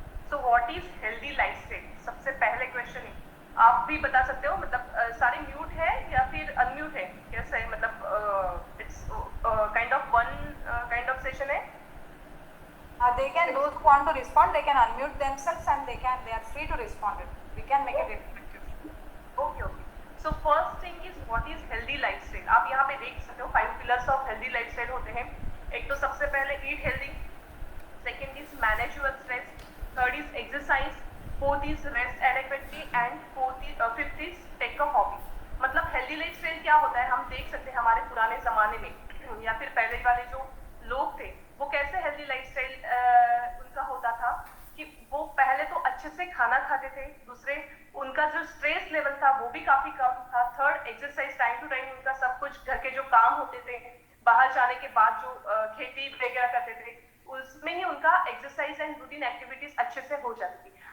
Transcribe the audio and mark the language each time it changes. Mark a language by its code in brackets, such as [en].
[en] So what is healthy lifestyle? [hi] सबसे पहले question है, आप भी बता सकते हो, मतलब सारे म्यूट है या फिर अनम्यूट है, कैसे है? [en] मतलब it's kind of one kind of session है। They can, those who want to respond, they can unmute themselves and they are free to respond. We can make it effective. Okay okay, so first thing is what is healthy lifestyle. [hi] आप यहाँ पे देख सकते हो [en] 5 pillars of healthy lifestyle [hi] होते हैं। एक तो सबसे पहले [en] Eat healthy, second is manage your stress, third is exercise, fourth is rest adequately and fifth is take a hobby. [hi] मतलब हेल्दी लाइफस्टाइल क्या होता है, हम देख सकते हैं हमारे पुराने जमाने में या फिर पहले वाले जो लोग थे वो कैसे हेल्दी लाइफस्टाइल उनका होता था कि वो पहले तो अच्छे से खाना खाते थे, दूसरे उनका जो स्ट्रेस लेवल था वो भी काफी कम था, third exercise time to time उनका सब कुछ घर के जो काम होते थे बाहर जाने के बाद जो खेती वगैरह करते थे उसमें ही उनका एक्सरसाइज एंड रूटीन एक्टिविटीज अच्छे से हो जाती थी।